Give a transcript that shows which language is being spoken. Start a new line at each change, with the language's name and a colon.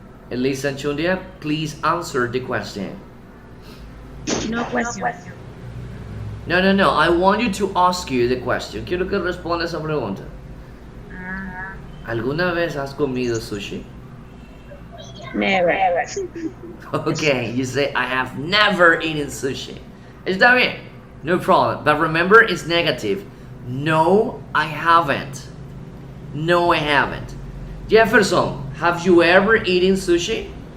English: Elisa Chundia, please answer the question. No question. No. I want you to ask you the question.
Spanish: Quiero que responda esa pregunta. ¿Alguna vez has comido sushi?
English: Never. Okay, you say, I have never eaten sushi.
Spanish: Está bien.
English: No problem. But remember, it's negative. No, I haven't. No, I haven't. Jefferson, have you ever eaten sushi?